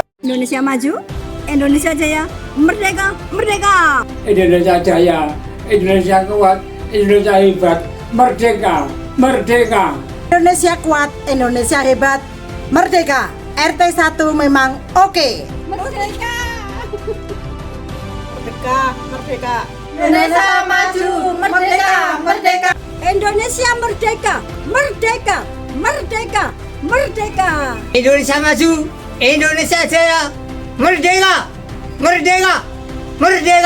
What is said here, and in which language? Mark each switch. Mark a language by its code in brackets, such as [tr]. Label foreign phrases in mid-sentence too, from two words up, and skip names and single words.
[id] Indonesia maju, Indonesia jaya, merdeka, merdeka. Indonesia jaya, Indonesia kuat, Indonesia hebat, merdeka, merdeka. Indonesia kuat, Indonesia hebat, merdeka. RT 1 memang oke. Merdeka. Merdeka, merdeka. Indonesia maju, merdeka, merdeka. Indonesia merdeka, merdeka, merdeka, merdeka. Indonesia maju, Indonesia jaya, merdeka, merdeka, merdeka.